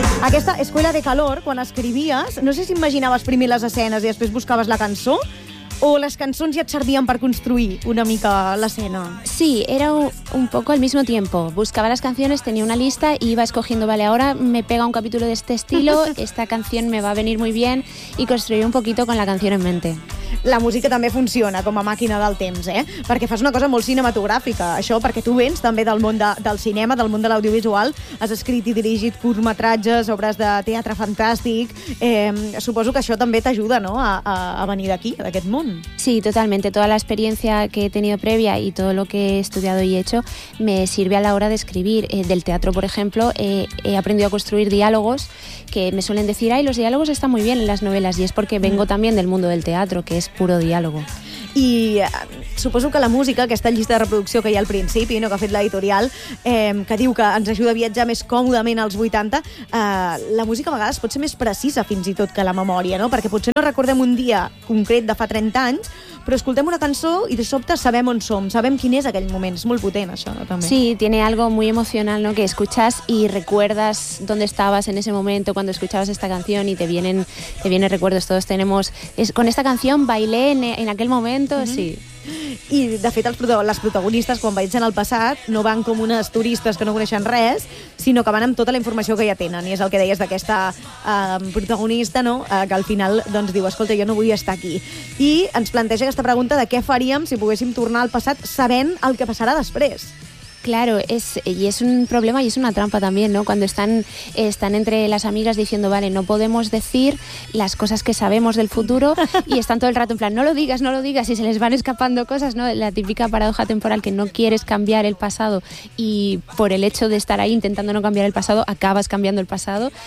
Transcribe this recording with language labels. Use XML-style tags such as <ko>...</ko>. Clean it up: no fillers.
<ca>Aquesta Escuela de Calor, quan escrivies, no sé si imaginaves primer les escenes i després buscaves la cançó, o les cançons ja et servien per construir una mica l'escena?</ca> <es>Sí, era un poco al mismo tiempo. Buscaba las canciones, tenía una lista y iba escogiendo, vale, ahora me pega un capítulo de este estilo, esta canción me va a venir muy bien, y construir un poquito con la canción en mente.</es> <ca>La música també funciona com a màquina del temps, eh? Perquè fas una cosa molt cinematogràfica, això, perquè tu vens també del món del cinema, del món de l'audiovisual, has escrit i dirigit curtmetratges, obres de teatre fantàstic, suposo que això també t'ajuda, no?, a venir d'aquí, d'aquest món.</ca> <es>Sí, totalmente. Toda la experiencia que he tenido previa y todo lo que he estudiado y hecho me sirve a la hora de escribir. Del teatro, por ejemplo, he aprendido a construir diálogos que me suelen decir, ay, los diálogos están muy bien en las novelas, y es porque vengo también del mundo del teatro, que es puro diálogo.</es> <ca>I suposo que la música, aquesta llista de reproducció que hi ha al principi, no, que ha fet l'editorial, que diu que ens ajuda a viatjar més còmodament als 80, la música a vegades pot ser més precisa fins i tot que la memòria, no? Perquè potser no recordem un dia concret de fa 30 anys, però escoltem una cançó i de sobte sabem on som, sabem quin és aquell moment. És molt potent, això, no? També.</ca> <es>Sí, tiene algo muy emocional, ¿no?, que escuchas y recuerdas dónde estabas en ese momento cuando escuchabas esta canción y te vienen recuerdos. Todos tenemos... Con esta canción bailé en aquel momento, sí.</es> <ca>I, de fet, les protagonistes, quan viatgen al passat, no van com unes turistes que no coneixen res, sinó que van amb tota la informació que ja tenen. I és el que deies d'aquesta protagonista, no?, que al final doncs, diu, escolta, jo no vull estar aquí. I ens planteja aquesta pregunta de què faríem si poguéssim tornar al passat sabent el que passarà després.</ca> <es>Claro, es un problema y es una trampa también, ¿no? Cuando están entre las amigas diciendo, vale, no podemos decir las cosas que sabemos del futuro, y están todo el rato en plan, no lo digas, y se les van escapando cosas, ¿no? La típica paradoja temporal, que no quieres cambiar el pasado y por el hecho de estar ahí intentando no cambiar el pasado, acabas cambiando el pasado.</es>